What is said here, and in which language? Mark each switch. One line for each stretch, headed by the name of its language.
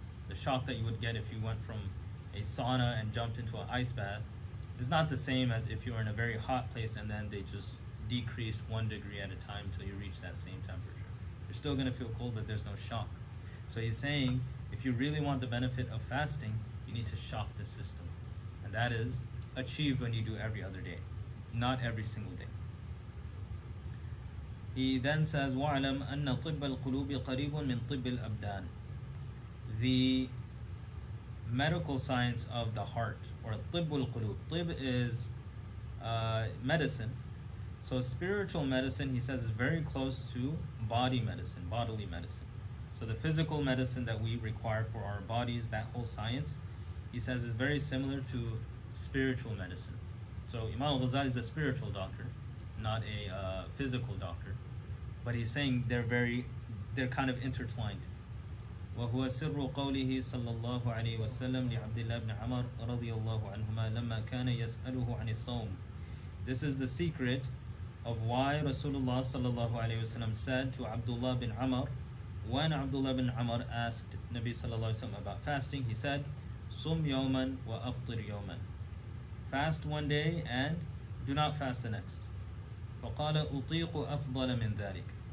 English: The shock that you would get if you went from a sauna and jumped into an ice bath is not the same as if you were in a very hot place and then they just decreased 1 degree at a time until you reach that same temperature. You're still going to feel cold, but there's no shock. So he's saying if you really want the benefit of fasting, you need to shock the system. And that is achieved when you do every other day, not every single day. He then says,
Arabic: وَعْلَمْ أَنَّ طِبَّ الْقُلُوبِ قَرِيبٌ مِنْ طِبِّ الْأَبْدَانِ.
English: The medical science of the heart, or tibbul qulub. Tib is medicine. So spiritual medicine, he says, is very close to body medicine, bodily medicine. So the physical medicine that we require for our bodies, that whole science, he says, is very similar to spiritual medicine. So Imām al-Ghazālī is a spiritual doctor, not a physical doctor. But he's saying they're kind of intertwined.
Arabic: وهو سر قوله صلى الله عليه وسلم لعبد الله بن عمر رضي الله عنهما لما كان يسأله عن الصوم.
English: This is the secret of why Rasulullah صلى الله عليه وسلم said to Abdullah bin Amr, when Abdullah bin Amr asked Nabi صلى الله عليه وسلم about fasting, he said,
Arabic: صم يوما وأفطر يوما.
English: Fast one day and do not fast the next.
Arabic: فقال أطيق أفضل من ذلك.